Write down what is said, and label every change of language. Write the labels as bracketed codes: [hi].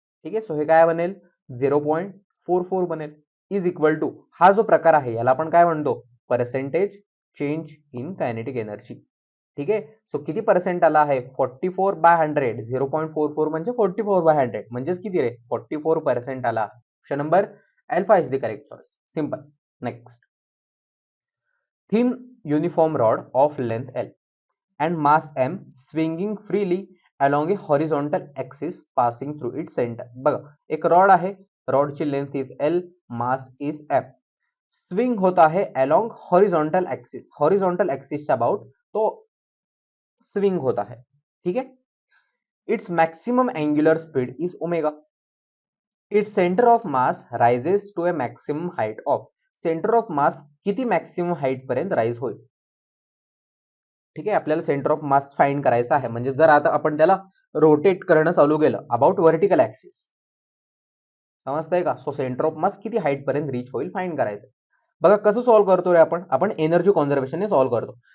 [mr] ठीक आहे. सो हे काय बनेल 0.44 बनेल इज इक्वल टू हा जो प्रकार आहे याला आपण काय म्हणतो percentage change in kinetic energy. ठीक आहे. सो किती पर्सेंट आला आहे 44 बाय 100 0.44 म्हणजे 44 बाय 100 म्हणजेच किती रे 44% आला. [en] Option number alpha is the correct choice. Simple. Next thin uniform rod of length L and mass M swinging freely along a horizontal axis passing through its center. [mr] बघा एक rod आहे रॉडची length is L mass is M [hi] swing होता है [en] along horizontal axis. [hi] horizontal axis about तो swing होता है. ठीक है. [en] It's maximum angular speed is omega. It's centre of mass rises to a maximum height of. [mr] Centre of mass किती maximum height पर्यंत rise होईल. ठीक आहे. आपल्याला सेंटर ऑफ मास फाइंड करायचं आहे म्हणजे जर आता आपण त्याला रोटेट करणं चालू केलं [en] about vertical axis [mr] समजतंय का. सो सेंटर ऑफ मास किती हाइट पर्यंत रीच होईल फाइंड करायचं. बघा कसं सॉल्व्ह करतो रे आपण एनर्जी कॉन्झर्वेशनने सॉल्व्ह करतो.